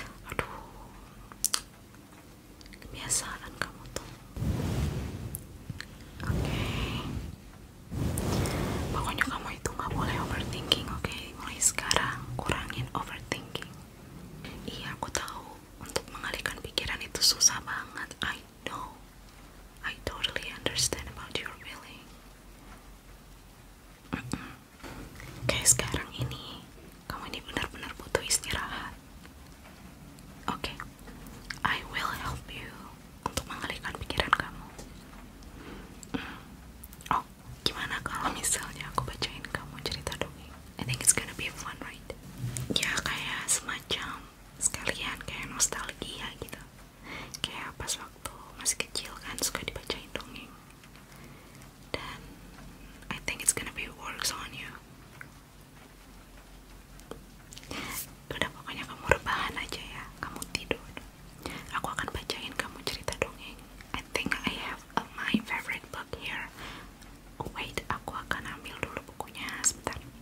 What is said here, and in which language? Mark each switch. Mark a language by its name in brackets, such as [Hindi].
[Indonesian] Aduh, kebiasaan kamu tuh. Oke. Pokoknya kamu itu gak boleh overthinking, oke? Mulai sekarang kurangin overthinking. Iya, aku tahu untuk mengalihkan pikiran itu susah banget. [English] I know. I totally understand about your feeling. [Indonesian] Oke, sekarang ini kamu ini benar-benar butuh istirahat. Oke, [English] I will help you [Indonesian] untuk mengalihkan pikiran kamu. Oh, gimana kalau misalnya aku bacain kamu cerita dongeng? [English] I think it's gonna be fun, right? [Indonesian] Ya, kayak semacam sekalian kayak nostalgia gitu. Kayak pas waktu masih kecil kan suka dibacain dongeng. [English] Dan I think it's gonna be works on you. [Indonesian] Udah, pokoknya kamu rebahan aja ya, kamu tidur. Aku akan bacain kamu cerita dongeng. [English] I think I have my favorite book here. Oh wait, [Indonesian] aku akan ambil dulu bukunya sebentar.